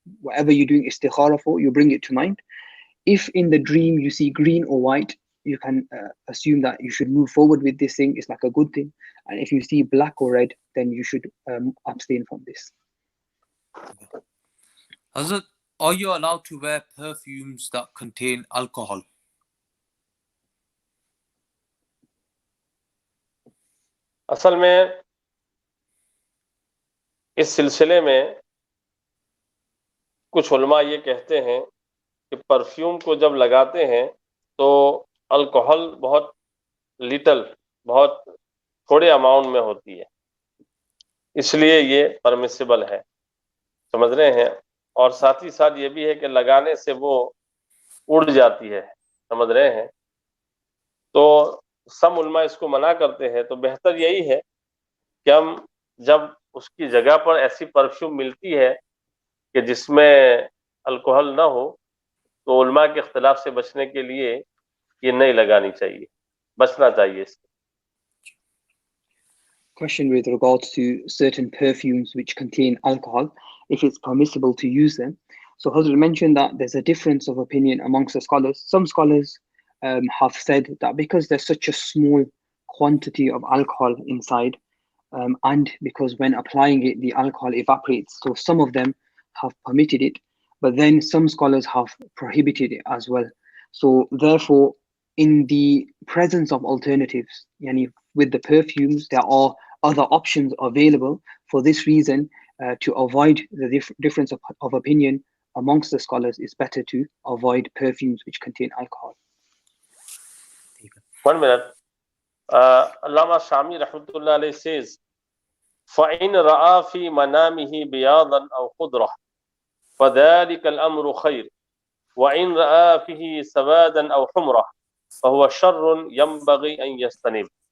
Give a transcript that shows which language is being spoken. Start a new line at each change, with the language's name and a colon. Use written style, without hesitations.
English: Whatever you're doing istikhara for, you bring it to mind. If in the dream you see green or white, you can assume that you should move forward with this thing. It's like a good thing. And if you see black or red, then you should abstain from this. Hazrat, are you allowed to wear perfumes that contain alcohol?
Urdu: اصل میں اس سلسلے میں کچھ علماء یہ کہتے ہیں کہ پرفیوم کو جب لگاتے ہیں تو الکوہل بہت لٹل، بہت تھوڑے اماؤنٹ میں ہوتی ہے، اس لیے یہ پرمیسیبل ہے، سمجھ رہے ہیں، اور ساتھ ہی ساتھ یہ بھی ہے کہ لگانے سے وہ اڑ جاتی ہے، سمجھ رہے ہیں، تو سب علماء اس کو منع کرتے ہیں۔ تو بہتر یہی ہے کہ ہم جب اس کی جگہ پر ایسی پرفیوم ملتی ہے کہ جس میں الکوہل نہ ہو، تو علماء کے اختلاف سے بچنے کے لیے یہ نہیں لگانی چاہیے، بچنا چاہیے اس سے۔
English: Question with regards to certain perfumes which contain alcohol, if it's permissible to use them. So Hazrat mentioned that there's a difference of opinion amongst the scholars. Some scholars have said that because there's such a small quantity of alcohol inside, and because when applying it, the alcohol evaporates, so some of them have permitted it, but then some scholars have prohibited it as well. So therefore, in the presence of alternatives, yani with the perfumes, there are other options available. For this reason, to avoid the difference of opinion amongst the scholars, it's better to avoid perfumes which contain alcohol. 1 minute. Allama Shami rahmatullah alayhi says,
Arabic: فَإِنْ رَأَى فِي مَنَامِهِ بِيَاضًا أَوْ خُضْرَةً فَذَلِكَ الْأَمْرُ خَيْرٌ وَإِنْ رَأَى فِيهِ سَوَادًا أَوْ حُمْرَةً فَهُوَ شَرٌ يَنْبَغِي أَنْ يَجْتَنِبْ.